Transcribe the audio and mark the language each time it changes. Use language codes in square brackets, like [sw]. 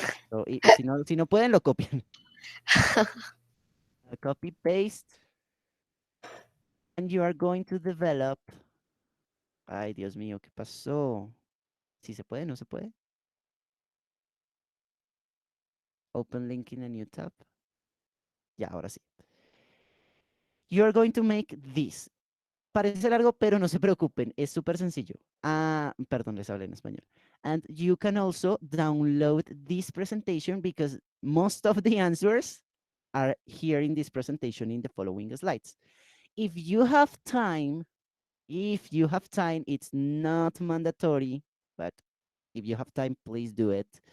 [es] So, si no pueden, lo copian. [en] Copy, paste. And you are going to develop. [es] Ay, Dios mío, ¿qué pasó? Si se puede, no se puede. [en] Open link in a new tab. [es] Ya, ahora sí. [en] You are going to make this. [es] Parece largo, pero no se preocupen, es súper sencillo. Ah, perdón, les hablé en español. [en] And you can also download this presentation because most of the answers are here in this presentation in the following slides. If you have time, it's not mandatory, but if you have time, please do it.